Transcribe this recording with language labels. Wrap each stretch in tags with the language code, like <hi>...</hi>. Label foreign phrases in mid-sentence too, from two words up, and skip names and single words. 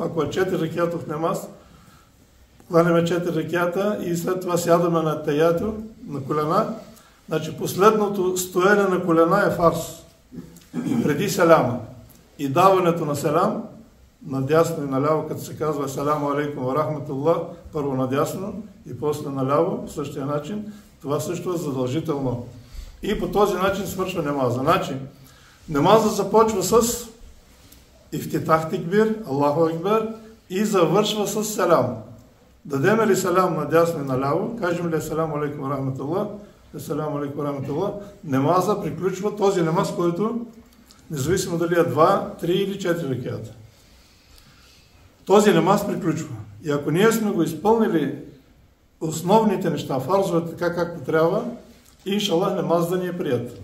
<bg>Ако е 4 рекятов намаз, кланяме 4 рекята и след това сядаме на таяту, на колена. Значи последното стоене на колена е фарз. Преди селяма. И даването на селям, надясно и наляво, като се казва</bg> <ar>السلام عليكم ورحمة الله,</ar> <bg>първо надясно и после наляво, по същия начин, това също е задължително. И по този начин свършва намаза. Значи, намаза започва с</bg> <ar>افتتاح تكبير, الله أكبر,</ar> <bg>и завършва с селям. Дадеме ли салям надясно и наляво, кажем ли</bg> <ar>السلام عليكم ورحمة الله, السلام عليكم ورحمة الله,</ar> <bg>намаза приключва този намаз, който независимо дали е 2, 3 или 4 реката. Този намаз приключва. И ако ние сме го изпълнили основните неща, фарзовете така както трябва, иншаллах намаз да ни е прият.</bg>